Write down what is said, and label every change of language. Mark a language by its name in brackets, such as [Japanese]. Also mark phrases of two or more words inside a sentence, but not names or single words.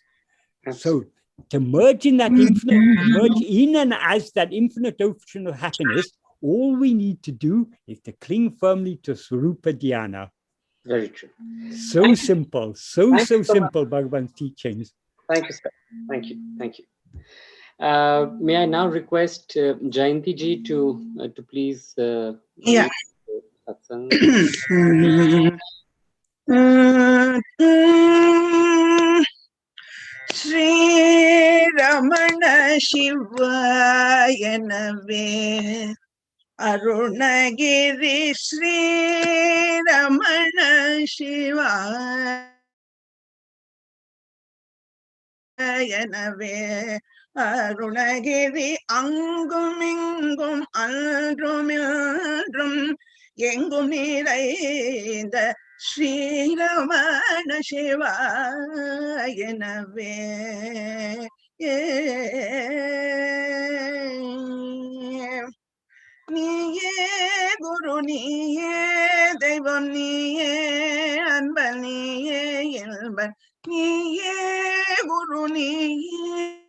[English] So to merge in that infinite, merge in and as that infinite ocean of happiness, all we need to do is to cling firmly to Swarupa Dhyana. Very true. So simple, so Thank you so simple, Bhagavan's teachings. Thank you, sir. Thank you. Thank you. May I now request Jayanti ji to please Yeah. Satsang. [Tamil] ஸ்ரீ ரமண சிவாய நவே அருணகிரி ஸ்ரீ ரமண சிவாய நவே அருணகிரி அங்கும் இங்கும் Aldrum எங்கும் நிறைந்த ஸ்ரீரமண சிவாயனவே நீயே குரு நீயே தெய்வம் நீயே அன்பன் நீயே இன்பன் நீயே குரு நீயே